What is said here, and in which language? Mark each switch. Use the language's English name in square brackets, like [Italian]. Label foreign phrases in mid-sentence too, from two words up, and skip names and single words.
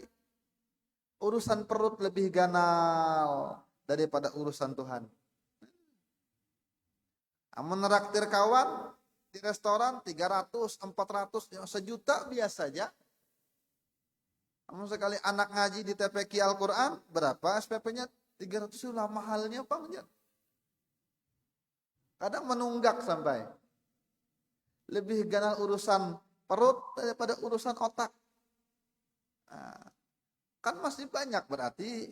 [Banjar] Urusan perut lebih ganal daripada urusan Tuhan. Amun neraktir kawan di restoran 300, 400, sejuta biasa aja. Amun sekali anak ngaji di TPQ Al-Quran, berapa SPP-nya? 300 itu lah mahalnya apa aja. Kadang menunggak sampai. Lebih ganal urusan perut daripada urusan otak. Nah, kan masih banyak berarti.